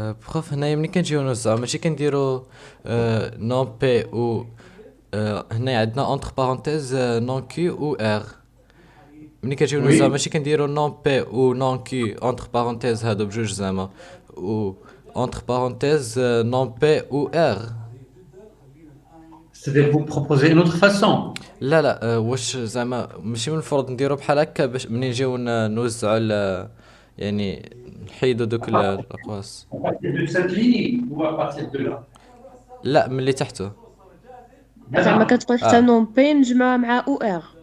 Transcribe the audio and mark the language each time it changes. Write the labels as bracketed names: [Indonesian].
[Arabic] بروف هنايا ملي كنجيو نوزعو ماشي كنديرو نون بي و هنايا عندنا [French] اونتر بارونتيز نون كيو [Arabic] و ار. ملي كنجيو نوزعو ماشي كنديرو نون بي و نون كيو اونتر بارونتيز هادو بجوج زعما و اونتر بارونتيز نون بي و ار. [French] C'est-à-dire vous proposer une autre façon. [Arabic] لا واش زعما ماشي من المفروض نديرو بحال هكا باش ملي نجيو نوزعو يعني نحيدو دوك الاقواس. [French] À partir de cette ligne ou à partir de là? [Arabic] لا من اللي تحته. زعما كتقول حتى نون بي نجمعها مع او ار.